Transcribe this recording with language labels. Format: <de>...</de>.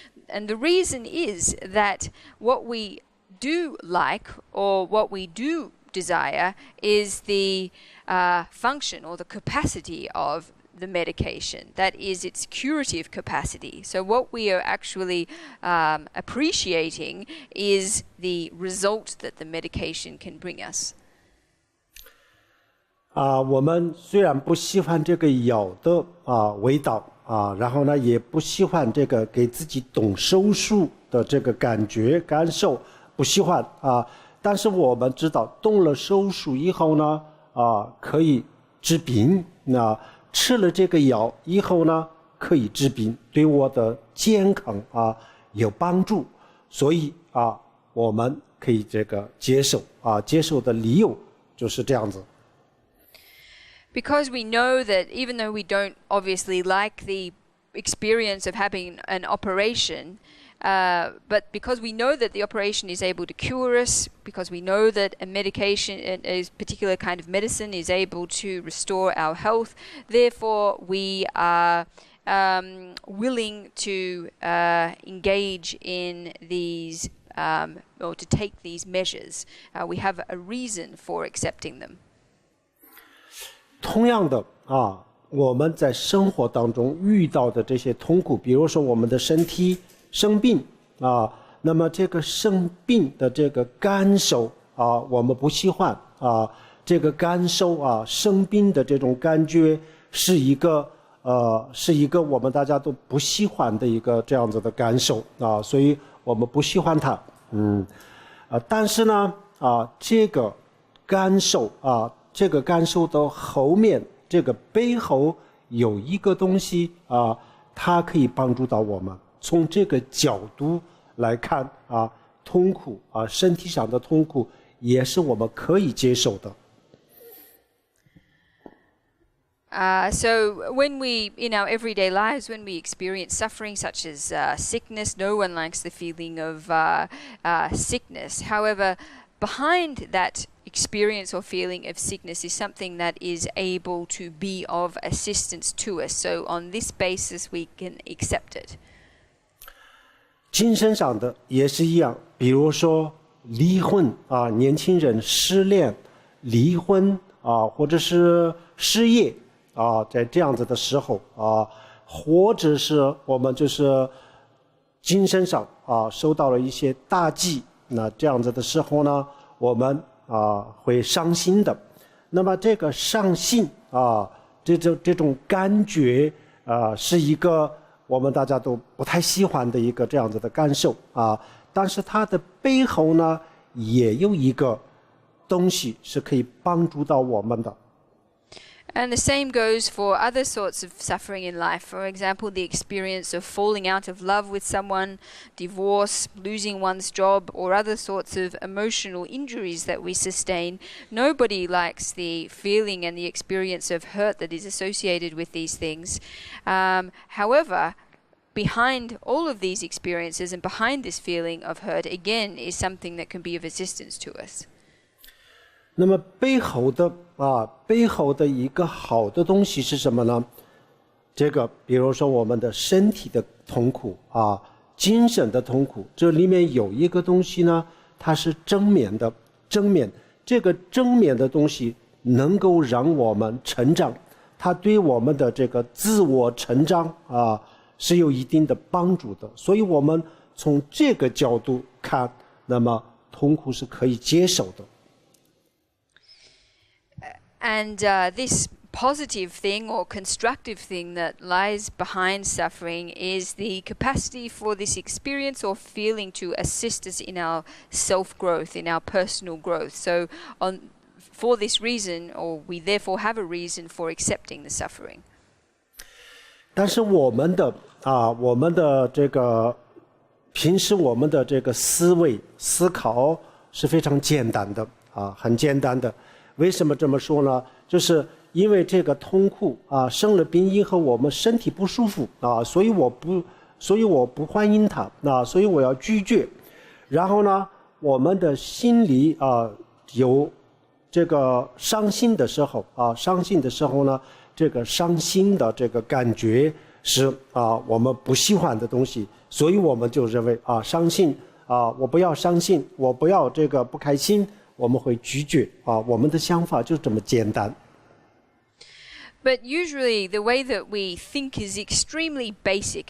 <en>And the reason is that what we do like or what we do desire is the function or the capacity of the medication, that is its curative capacity. So what we are actually appreciating is the result that the medication can bring us.</en> <zh>我们虽然不喜欢这个药的味道然后呢也不喜欢这个给自己动手术的这个感受不喜欢但是我们知道动了手术以后呢可以治病吃了这个药以后呢可以治病，对我的健康有帮助，所以我们可以这个接受的理由就是这样子。</zh> <en>Because we know that even though we don't obviously like the experience of having an operation, but because we know that the operation is able to cure us, because we know that a medication, a particular kind of medicine is able to restore our health, therefore we are willing to engage in these or to take these measures. We have a reason for accepting them.</en> <zh>同样的我们在生活当中遇到的这些痛苦，比如说我们的身体生病那么这个生病的这个感受我们不喜欢这个感受生病的这种感觉是一个我们大家都不喜欢的一个这样子的感受所以我们不喜欢它但是呢这个感受的后面这个背后有一个东西它可以帮助到我们从这个角度来看痛苦身体上的痛苦也是我们可以接受的。</zh> <en>So when we, in our everyday lives, when we experience suffering such as sickness, no one likes the feeling of sickness. However, behind that experience or feeling of sickness is something that is able to be of assistance to us. So on this basis, we can accept it.</en> <zh>精神上的也是一样，比如说离婚年轻人失恋、离婚或者是失业在这样子的时候或者是我们就是精神上受到了一些打击，那这样子的时候呢，我们会伤心的。那么这个伤心这种感觉是一个我们大家都不太喜欢的一个这样子的感受但是它的背后呢，也有一个东西是可以帮助到我们的。</zh> <en>And the same goes for other sorts of suffering in life. For example, the experience of falling out of love with someone, divorce, losing one's job, or other sorts of emotional injuries that we sustain. Nobody likes the feeling and the experience of hurt that is associated with these things. However, behind all of these experiences and behind this feeling of hurt, again, is something that can be of assistance to us.</en> <zh>那么背后的一个好的东西是什么呢？这个比如说我们的身体的痛苦精神的痛苦，这里面有一个东西呢，它是正面的。这个正面的东西能够让我们成长，它对我们的这个自我成长是有一定的帮助的。所以我们从这个角度看，那么痛苦是可以接受的。</zh> <en>And this positive thing or constructive thing that lies behind suffering is the capacity for this experience or feeling to assist us in our self-growth, in our personal growth. So for this reason, or we therefore have a reason for accepting the suffering.</en> <zh>但是我们的这个平时我们的这个思考是非常简单的很简单的。为什么这么说呢？就是因为这个痛苦生了病以后我们身体不舒服所以我不欢迎它所以我要拒绝。然后呢，我们的心里有这个伤心的时候呢，这个伤心的这个感觉是我们不喜欢的东西，所以我们就认为伤心我不要伤心，我不要这个不开心，我们会拒绝我们的想法就这么简单。</zh> <en>But usually the way that we think is extremely basic.</en>